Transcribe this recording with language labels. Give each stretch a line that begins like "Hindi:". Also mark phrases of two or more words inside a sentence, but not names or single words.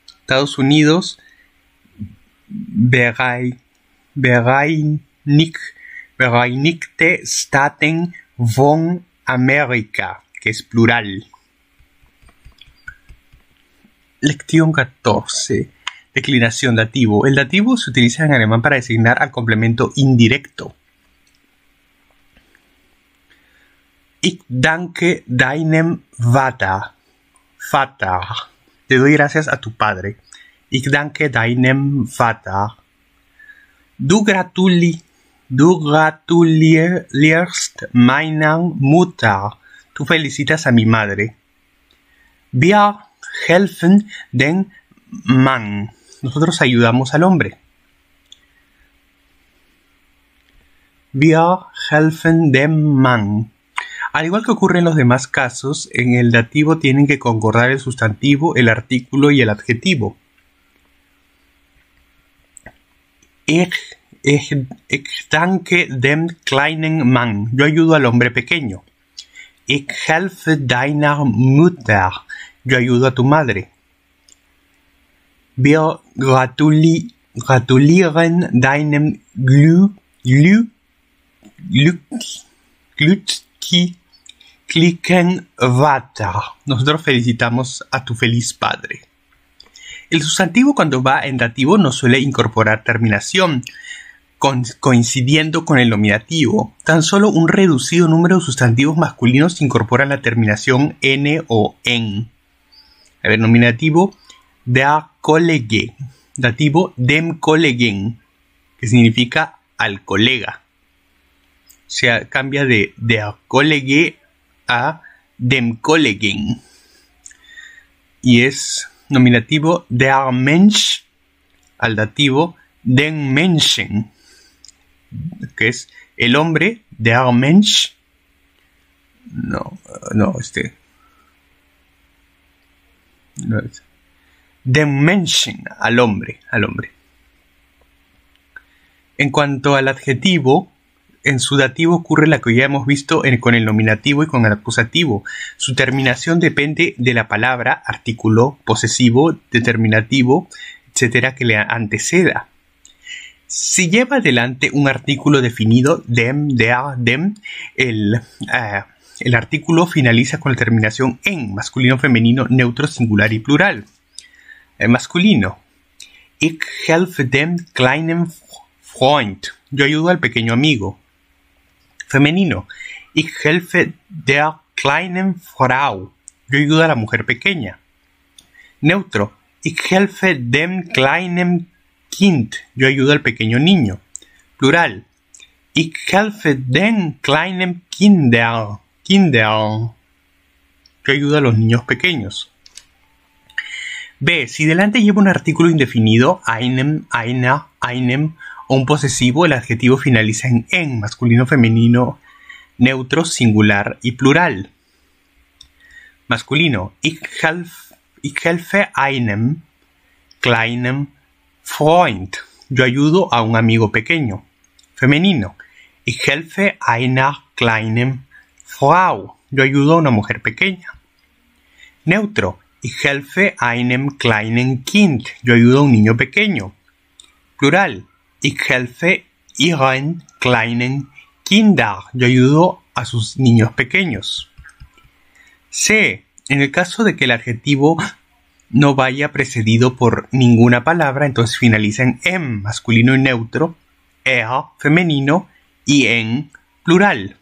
Spanish: Estados Unidos
German: Vereinigte Staaten von Amerika,
Spanish: que es plural. Lección 14. Declinación dativo. El dativo se utiliza en alemán para designar al complemento indirecto.
German: Ich danke deinem Vater.
Spanish: Te doy gracias a tu padre.
German: Ich danke deinem Vater. Du gratulierst meiner Mutter.
Spanish: Tú felicitas a mi madre.
German: Wir helfen den Mann.
Spanish: Nosotros ayudamos al hombre.
German: Wir helfen dem Mann.
Spanish: Al igual que ocurre en los demás casos, en el dativo tienen que concordar el sustantivo, el artículo y el adjetivo.
German: Ich danke dem kleinen Mann.
Spanish: Yo ayudo al hombre pequeño.
German: Ich helfe deiner Mutter.
Spanish: Yo ayudo a tu madre.
German: Wir gratulieren deinem glücklichen Vater.
Spanish: Nosotros felicitamos a tu feliz padre. El sustantivo cuando va en dativo no suele incorporar terminación, coincidiendo con el nominativo. Tan solo un reducido número de sustantivos masculinos incorporan la terminación n o en. A ver, nominativo
German: der Kollege,
Spanish: dativo
German: dem Kollegen,
Spanish: que significa al colega. O sea, cambia de
German: der Kollege
Spanish: a
German: dem Kollegen.
Spanish: Y es nominativo
German: der Mensch
Spanish: al dativo
German: den Menschen,
Spanish: que es el hombre,
German: der Mensch. Den Menschen,
Spanish: al hombre. En cuanto al adjetivo, en su dativo ocurre lo que ya hemos visto con el nominativo y con el acusativo. Su terminación depende de la palabra, artículo, posesivo, determinativo, etcétera, que le anteceda. Si lleva adelante un artículo definido,
German: dem, der, dem,
Spanish: el artículo finaliza con la terminación en, masculino, femenino, neutro, singular y plural. Masculino.
German: Ich helfe dem kleinen Freund.
Spanish: Yo ayudo al pequeño amigo. Femenino.
German: Ich helfe der kleinen Frau.
Spanish: Yo ayudo a la mujer pequeña. Neutro.
German: Ich helfe dem kleinen Kind.
Spanish: Yo ayudo al pequeño niño. Plural.
German: Ich helfe den kleinen Kindern.
Spanish: Yo ayudo a los niños pequeños. B. Si delante lleva un artículo indefinido,
German: einem, einer, einem,
Spanish: o un posesivo, el adjetivo finaliza en, masculino, femenino, neutro, singular y plural. Masculino.
German: Ich helfe einem kleinen Freund.
Spanish: Yo ayudo a un amigo pequeño. Femenino.
German: Ich helfe einer kleinen Frau.
Spanish: Yo ayudo a una mujer pequeña. Neutro.
German: Ich helfe einem kleinen Kind.
Spanish: Yo ayudo a un niño pequeño. Plural.
German: Ich helfe ihren kleinen Kinder.
Spanish: Yo ayudo a sus niños pequeños. C. En el caso de que el adjetivo no vaya precedido por ninguna palabra, entonces finaliza en em, masculino y neutro, er, femenino, y en plural.